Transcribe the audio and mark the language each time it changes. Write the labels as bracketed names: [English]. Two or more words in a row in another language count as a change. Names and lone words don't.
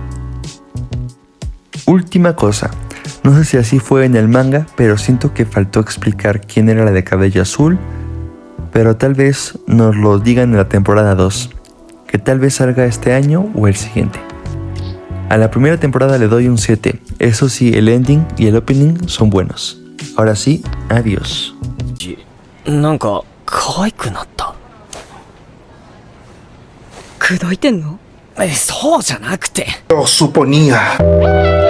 [Spanish] Última cosa, no sé si así fue en el manga, pero siento que faltó explicar quién era la de cabello azul, pero tal vez nos lo digan en la temporada 2, que tal vez salga este año o el siguiente. A la primera temporada le doy un 7, eso sí, el ending y el opening son buenos. Ahora sí, adiós. [Japanese] なんか可愛くなった。口説いてんの？そうじゃなくて。 [Spanish] Lo suponía.